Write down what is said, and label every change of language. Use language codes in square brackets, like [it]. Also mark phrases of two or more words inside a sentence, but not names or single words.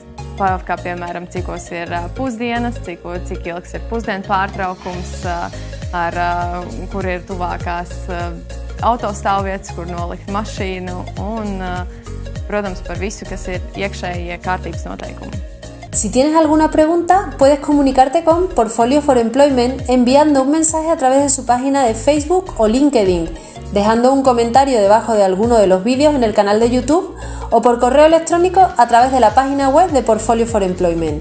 [lv] Kā piemēram, cikos ir pusdienas, cik ilgs ir pusdienu pārtraukums, kur ir tuvākās autostāvvietas, kur nolikt mašīnu, un, protams, par visu, kas ir iekšējie kārtības noteikumi. [es] Si tienes alguna pregunta, puedes comunicarte con Portfolio for Employment enviando un mensaje a través de su página de Facebook o LinkedIn, dejando un comentario debajo de alguno de los vídeos en el canal de YouTube o por correo electrónico a través de la página web de Portfolio for Employment.